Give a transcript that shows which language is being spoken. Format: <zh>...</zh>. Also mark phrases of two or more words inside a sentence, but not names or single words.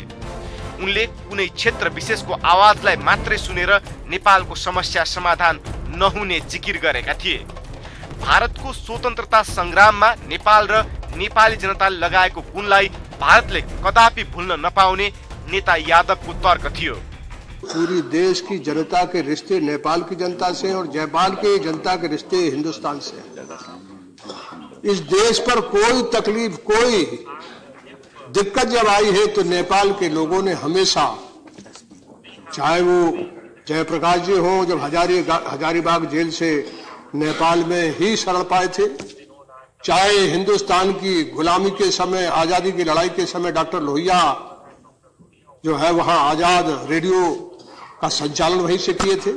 <ne>उनले कुनै क्षेत्र विशेषको आवाजलाई मात्रै सुनेर नेपालको समस्या समाधान नहुने जिकिर गरेका थिए। भारतको स्वतन्त्रता संग्राममा नेपाल र नेपाली जनताले लगाएको गुणलाई भारतले कदापि भुल्न नपाउने नेता यादवको तर्क थियो।</ne> <hi>पूरी देश की जनता के रिश्ते नेपाल की जनता से और नेपाल की जनता के रिश्ते हिंदुस्तान से। इस देश पर कोई तकलीफ, कोई दिक्कत जब आई है तो नेपाल के लोगों ने हमेशा, चाहे वो जयप्रकाश जी हो जब हजारीबाग जेल से नेपाल में ही शरण पाए थे, चाहे हिंदुस्तान की गुलामी के समय, आजादी की लड़ाई के समय डॉक्टर लोहिया जो है वहां आजाद रेडियो का संचालन वहीं से किए थे।</hi>